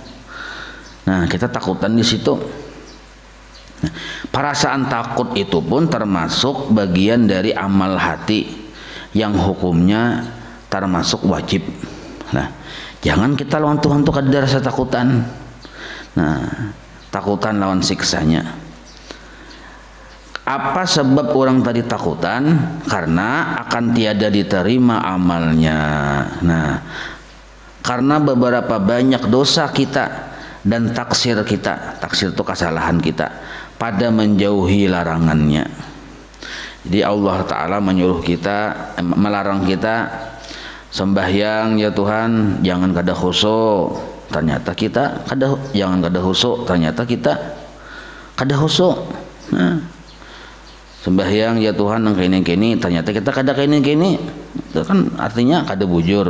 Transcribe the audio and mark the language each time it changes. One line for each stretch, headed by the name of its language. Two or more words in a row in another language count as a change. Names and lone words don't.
Indonesian: Nah, kita takutan di situ. Nah, perasaan takut itu pun termasuk bagian dari amal hati yang hukumnya termasuk wajib.
Banjar: Nah, jangan kita lawan Tuhan tuh kada rasa takutan. Nah, takutan lawan siksanya.
Indonesian: Apa sebab orang tadi takutan? Karena akan tiada diterima amalnya. Nah, karena beberapa banyak dosa kita dan taksir kita, taksir itu kesalahan kita pada menjauhi larangannya. Jadi Allah Ta'ala menyuruh kita, melarang kita sembahyang ya Tuhan jangan kada khusyuk, ternyata kita kada, jangan kada khusyuk, ternyata kita kada khusyuk.
Banjar: Nah, sembahyang ya Tuhan yang kini ternyata kita kada kini itu kan artinya kada bujur.